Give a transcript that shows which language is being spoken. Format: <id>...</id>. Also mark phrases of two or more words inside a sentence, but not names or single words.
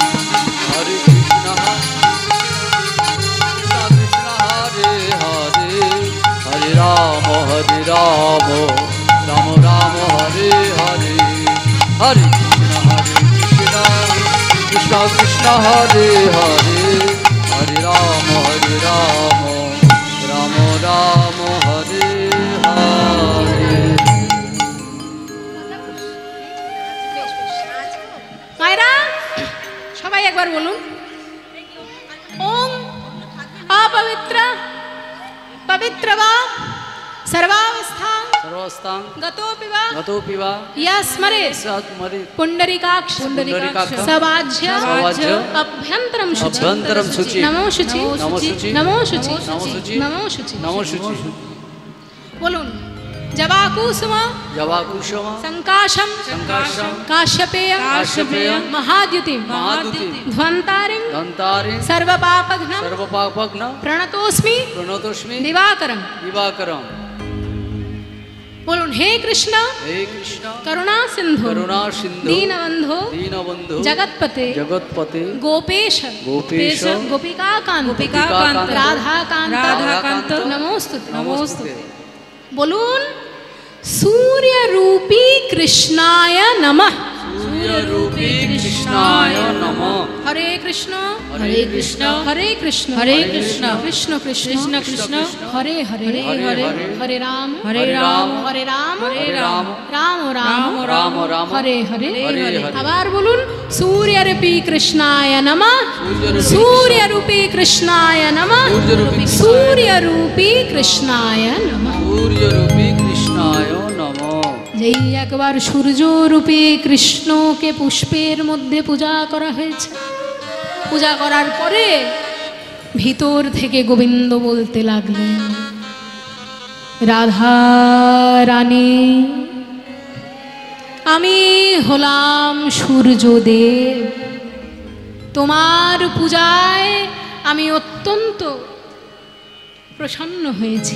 <sa>हरे कृष्ण कृष्ण हरे हरे हरे राम राम हरे हरे हरे कृष्ण कृष्ण हरे हरे हरे राम राम हरे हरे</sa> <bn>মায়েরা সবাই একবার বলুন ওম</bn> <sa>अपवित्र पवित्र वा सर्वावस्था सर्वस्थां गतोऽपि वा गतोऽपि वा यस्मरेत् सत्मरि पुंडरीकाक्ष पुण्डरीकाक्ष सवाज्य सवाज्य अभ्यन्तरं शुचि अभ्यन्तरं शुचि नमो शुचि नमो शुचि नमो शुचि नमो शुचि नमो शुचि नमो शुचि बोलून जवाकुसुम जवाकुसुम संकाशम संकाशम काश्यपेय काश्यपेय महाद्युतिम महाद्युतिम ध्वंतारिं दन्तारिं सर्वपापघ्नं सर्वपापघ्नं प्रणतोस्मि प्रणतोस्मि दिवाकरं दिवाकरं বলুন, হে কৃষ্ণ হে কৃষ্ণ করুণা সিন্ধু করুণা সিন্ধু দীনবন্ধু দীনবন্ধু জগৎপতে জগৎপতে গোপেশ গোপেশ গোপিকাকান্ত গোপিকাকান্ত রাধাকান্ত রাধাকান্ত নমোস্তুতে। নমস্তে। বলুন, সূর্যরূপী কৃষ্ণায় নমঃ। সূর্যরূপী কৃষ্ণায় নমঃ। হরে কৃষ্ণ হরে কৃষ্ণ হরে কৃষ্ণ হরে কৃষ্ণ কৃষ্ণ কৃষ্ণ কৃষ্ণ কৃষ্ণ হরে হরে হরে হরে হরে রাম হরে রাম হরে রাম হরে রাম রাম রাম রাম রাম হরে হরে হরে হরে।</sa> <bn>আবার বলুন,</bn> <sa>সূর্যরূপী কৃষ্ণায় নমঃ। সূর্যরূপী কৃষ্ণায় নমঃ। সূর্যরূপী সূর্যরূপী কৃষ্ণায় নমঃ। সূর্যরূপী কৃষ্ণায় নমঃ।</sa> <bn>যেই একবার সূর্যরূপী কৃষ্ণকে পুষ্পের মধ্যে পূজা করা হয়েছে, পূজা করার পরে ভিতর থেকে গোবিন্দ বলতে লাগলেন, রাধা রানী, আমি হলাম সূর্যদেব, তোমার পূজায় আমি অত্যন্ত প্রসন্ন হয়েছি।</bn>